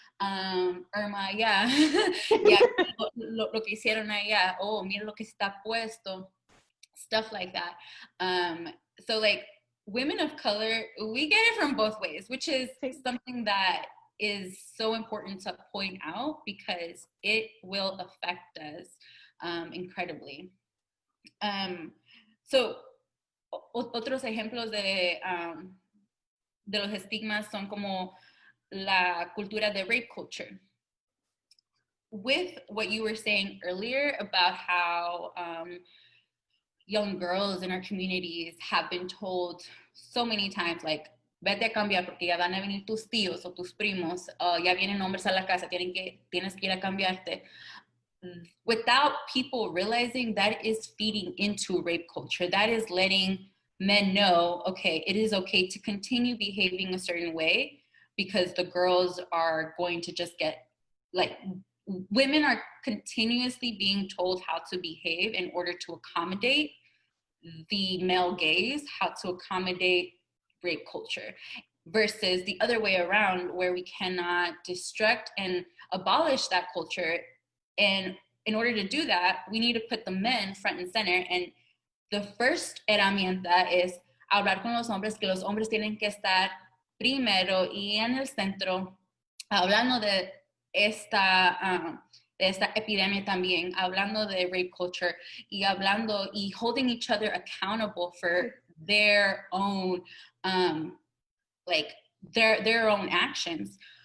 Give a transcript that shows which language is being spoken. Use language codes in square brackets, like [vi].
[es] Irma, [en] yeah, yeah, [es] lo que hicieron allá, oh, mira lo que está puesto, [en] stuff like that. So like women of color, we get it from both ways, which is [es] Sí. [en] something that is so important to point out because it will affect us incredibly. So [es] otros ejemplos de los estigmas son como la cultura de [en] rape culture. With what you were saying earlier about how young girls in our communities have been told so many times, like, [es] vete a cambiar porque ya van a venir tus tíos o tus primos, ya vienen hombres a la casa, tienes que ir a cambiarte. [en] Without people realizing that is feeding into rape culture. That is letting men know, okay, it is okay to continue behaving a certain way because the girls are going to just get, like, women are continuously being told how to behave in order to accommodate the male gaze, how to accommodate rape culture, versus the other way around where we cannot destruct and abolish that culture. And in order to do that, we need to put the men front and center. And the first [es] herramienta es hablar con los hombres, que los hombres tienen que estar primero y en el centro, hablando de esta epidemia también, hablando de [en] rape culture [es] y hablando y [en] holding each other accountable for their own, like their own actions.